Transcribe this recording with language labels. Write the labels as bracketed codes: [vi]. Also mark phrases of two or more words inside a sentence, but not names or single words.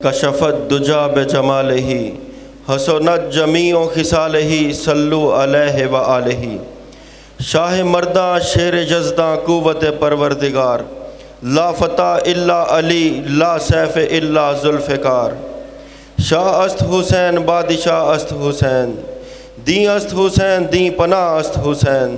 [ar] کشفت دجا بجمالہ حسنت جمیع خصالہ صلو علیہ وآلہ۔ [fa] شاہ مرداں شیر جزداں قوت پروردگار، [ar] لا فتح الا علی لا سیف الا ذوالفقار۔ [fa] شاہ است حسین بادشاہ است حسین، دین است حسین دین پناہ است حسین۔